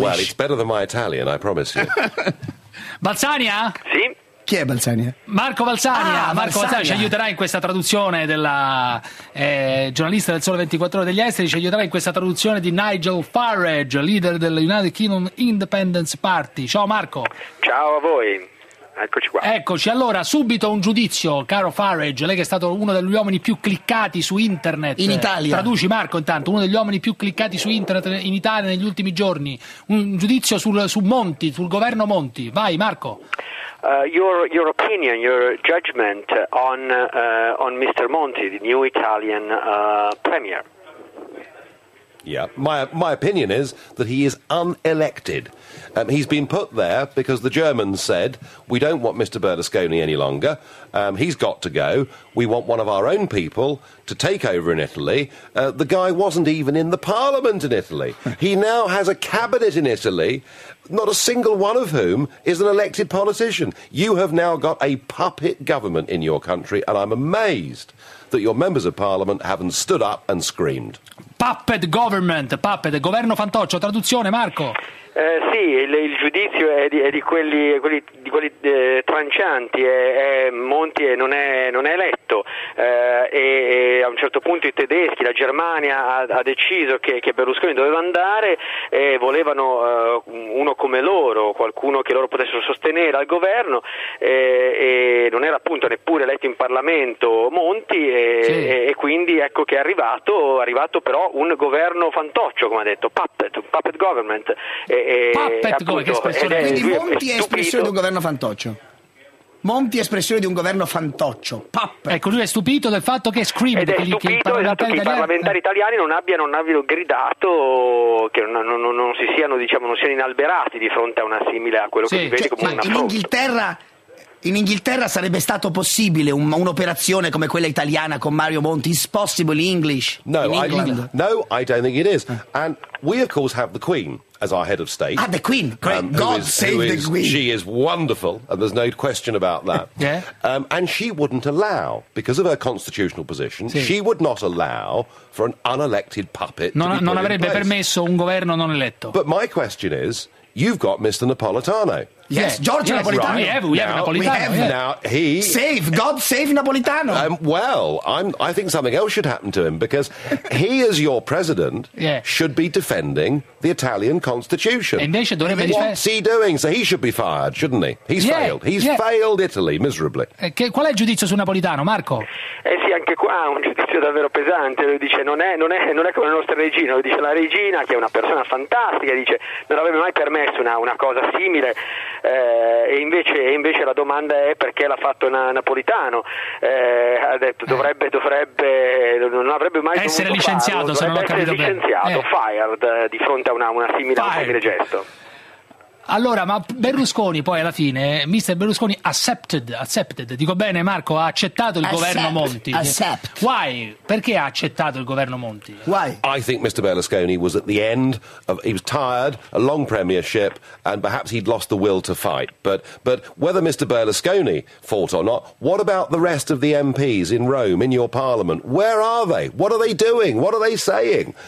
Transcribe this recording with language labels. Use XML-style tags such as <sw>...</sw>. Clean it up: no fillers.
<en>Well, it's better than my Italian, I promise you.</en> <it>Balzania? Sì. Chi è Balzania? Marco Balzania. Ah, Marco Balzania ci aiuterà in questa traduzione della giornalista del Sole 24 Ore degli Esteri, ci aiuterà in questa traduzione di Nigel Farage, leader del United Kingdom Independence Party. Ciao Marco. Ciao a voi. Eccoci qua. Eccoci, allora, subito un giudizio, caro Farage, lei che è stato uno degli uomini più cliccati su internet. In Italia. Traduci, Marco, intanto, uno degli uomini più cliccati su internet in Italia negli ultimi giorni. Un giudizio su Monti, sul governo Monti. Vai, Marco.</it> <en>Your opinion, your judgment on Mr. Monti, the new Italian premier. Yeah, my opinion is that he is unelected. He's been put there because the Germans said, we don't want Mr. Berlusconi any longer, he's got to go, we want one of our own people to take over in Italy. The guy wasn't even in the parliament in Italy. He now has a cabinet in Italy, not a single one of whom is an elected politician. You have now got a puppet government in your country, and I'm amazed that your members of parliament haven't stood up and screamed. Puppet government, puppet,</en> <it>governo fantoccio, traduzione, Marco. Sì, il giudizio è di quelli trancianti, è Monti e non è eletto, e a un certo punto i tedeschi, la Germania ha deciso che Berlusconi doveva andare e volevano uno come loro, qualcuno che loro potessero sostenere al governo, e non era appunto neppure eletto in Parlamento Monti, e quindi ecco che è arrivato però un governo fantoccio, come ha detto,</it> <en>puppet government.</en> <it>Monti è espressione di un governo fantoccio. Monti è espressione di un governo fantoccio.</it> <en>Puppet.</en> <it>Ecco, lui è stupito del fatto che scrive. Ed è stupito che i parlamentari italiani non abbiano gridato, che non si siano inalberati di fronte a una simile a quello, sì, che si vede, cioè, come una In Inghilterra sarebbe stato possibile un'operazione come quella italiana con Mario Monti?</it> <en>It's possible in English? No, in England. I don't think it is. And we of course have the Queen as our head of state. Ah, the Queen. Great. God save the Queen. She is wonderful, and there's no question about that. Yeah. And she wouldn't allow, because of her constitutional position,</en> <it>sì,</it> <en>she would not allow for an unelected puppet</en> <it>non avrebbe permesso un governo non eletto.</it> <en>But my question is, you've got Mr. Napolitano. Yes, Giorgio Napolitano. Right. We have Napolitano. We have. Now he save. God save Napolitano. I think something else should happen to him, because he, as your president, yeah, should be defending the Italian Constitution. What's he doing? So he should be fired, shouldn't he? He's failed. He's failed Italy miserably.</en> <it>Qual è il giudizio su Napolitano, Marco? Sì, anche qua un giudizio davvero pesante. Lui dice non è come la nostra regina. Lui dice la regina, che è una persona fantastica, dice non avrebbe mai permesso una cosa simile. E invece la domanda è perché l'ha fatto Napolitano. Ha detto dovrebbe non avrebbe mai essere dovuto licenziato, Se non ho capito licenziato, bene.</it> <en>Fired</en> <it>di fronte a una simile gesto. Allora, ma Berlusconi poi alla fine,</it> <en>Mr. Berlusconi accepted,</en> <it>dico bene Marco, ha accettato il governo Monti.</it> <en>Accept. Why?</en> <it>Perché ha accettato il governo Monti?</it> <en>Why? I think Mr. Berlusconi was at the end of, he was tired, a long premiership, and perhaps he'd lost the will to fight. But whether Mr. Berlusconi fought or not, what about the rest of the MPs in Rome, in your parliament? Where are they? What are they doing? What are they saying?</en>